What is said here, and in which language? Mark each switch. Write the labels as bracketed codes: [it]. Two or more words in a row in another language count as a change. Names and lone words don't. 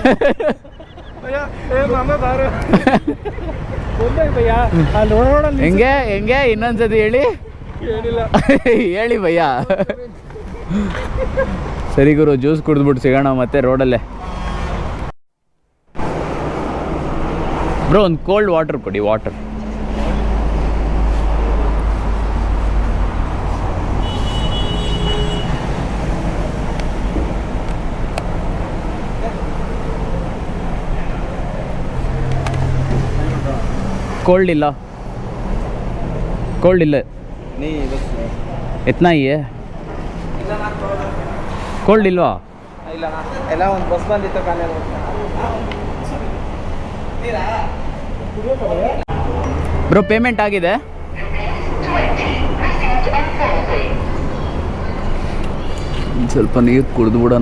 [kn] ಹೆಂಗೆ ಹೆಂಗೆ ಇನ್ನೊಂದ್ಸತಿ ಹೇಳಿ. ಹೇಳಿ ಭಯ್ಯ. ಸರಿ ಗುರು, ಜ್ಯೂಸ್ ಕುಡಿದ್ಬಿಟ್ಟು ಸಿಗೋಣ ಮತ್ತೆ ರೋಡಲ್ಲೇ. ಬ್ರೋ ಒಂದು ಕೋಲ್ಡ್ ವಾಟರ್ ಕೊಡಿ. ವಾಟರ್ कोल्ड ಇಲ್ಲ. कोल्ड ಇಲ್ಲ. [hi] नहीं बस इतना ही है. कोल्ड ಇಲ್ವಾ? [kn] ಇಲ್ಲ ಎಲ್ಲ ಒಂದು ಬಸ್ ಬಂದಿತ್ತು ಕಾಲೇ. ಬ್ರೋ ಪೇಮೆಂಟ್ ಆಗಿದೆ. ಸ್ವಲ್ಪ ನೀರು ಕುಡಿದು ಬಿಡೋಣ.